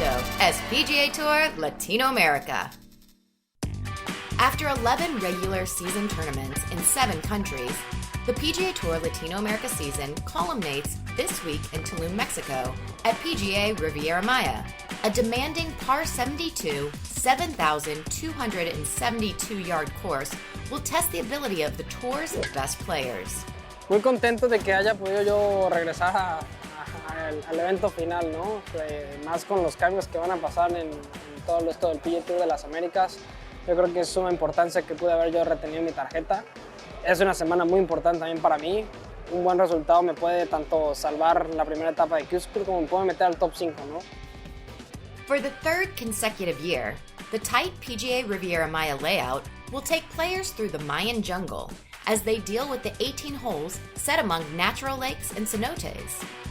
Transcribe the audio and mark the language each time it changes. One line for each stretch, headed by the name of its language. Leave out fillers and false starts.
English: Esto as PGA Tour Latinoamérica. After 11 regular season tournaments in 7 countries, the PGA Tour Latinoamérica season culminates this week in Tulum, Mexico, at PGA Riviera Maya. A demanding par 72, 7,272-yard course will test the ability of the Tour's best players.
Spanish: Muy contento de que haya podido yo regresar al evento final, ¿no? Más con los cambios que van a pasar en todo esto del PGA Tour de las Américas. Yo creo que es suma importancia que pude haber yo retenido mi tarjeta. Es una semana muy importante también para mí. Un buen resultado me puede tanto salvar la primera etapa de Q-School como me puede meter al top 5, ¿no?
English: For the third consecutive year, the tight PGA Riviera Maya layout will take players through the Mayan jungle as they deal with the 18 holes set among natural lakes and cenotes.